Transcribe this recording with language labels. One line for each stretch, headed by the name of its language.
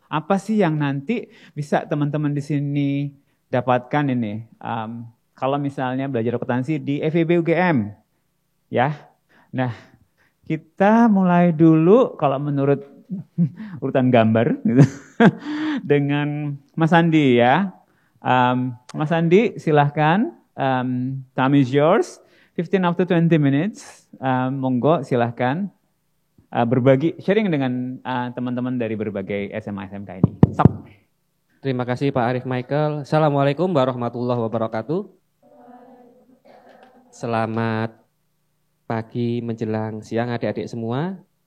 Indonesian: Apa sih yang nanti bisa teman-teman di sini dapatkan ini kalau misalnya belajar akuntansi di FEB UGM ya. Nah, kita mulai dulu kalau menurut urutan gambar gitu, dengan Mas Andi ya. Mas Andi silahkan.
English: Time is yours, 15 up to 20 minutes.
Indonesian: Monggo silahkan berbagi, sharing dengan teman-teman dari berbagai SMA SMK ini. Stop. Terima kasih Pak Arif Michael. Assalamualaikum warahmatullahi wabarakatuh. Selamat pagi menjelang siang adik-adik semua.